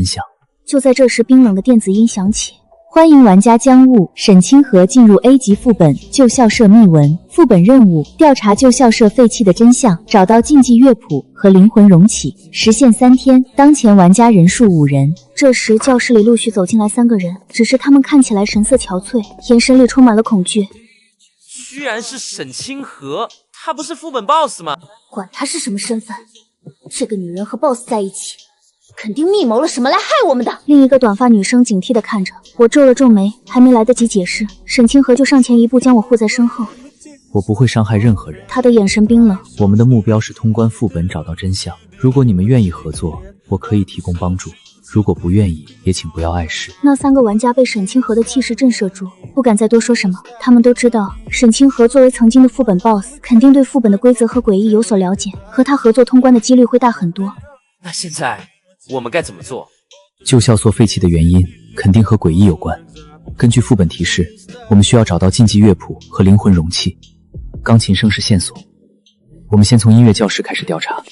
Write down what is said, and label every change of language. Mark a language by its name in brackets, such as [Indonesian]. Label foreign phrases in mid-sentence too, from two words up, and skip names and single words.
[Chinese] 就在這時，冰冷的電子音響起，歡迎玩家將誤沈清河進入 A 級副本舊校舍秘聞。副本任務：調查舊校舍廢棄的真相，找到禁忌樂譜和靈魂容器，時限3天。當前玩家人數5人。這時教室裡陸續走進來3個人，只是他們看起來神色憔悴，眼神裡充滿了恐懼。居然是沈清河，他不是副本 BOSS 嗎？管他是什麼身份，這個女人和 BOSS 在一起，肯定密謀了什麼來害我們的。另一個短髮女生警惕地看着我，皺了皺眉，還沒來得及解釋，沈清河就上前一步將我護在身後。我不會傷害任何人。他的眼神冰冷。我們的目標是通關副本，找到真相。如果你們願意合作，我可以提供幫助；如果不愿意，也請不要碍事。那3個玩家被沈清河的气勢震慑住，不敢再多說什么。他們都知道，沈清河作為曾經的副本 BOSS，肯定對副本的規則和詭異有所了解，和他合作通關的幾率會大很多。那現在我們該怎麼做？舊校所廢棄的原因肯定和詭異有關。根據副本提示，我們需要找到禁忌樂譜和靈魂容器。鋼琴聲是線索，我們先從音樂教室開始調查。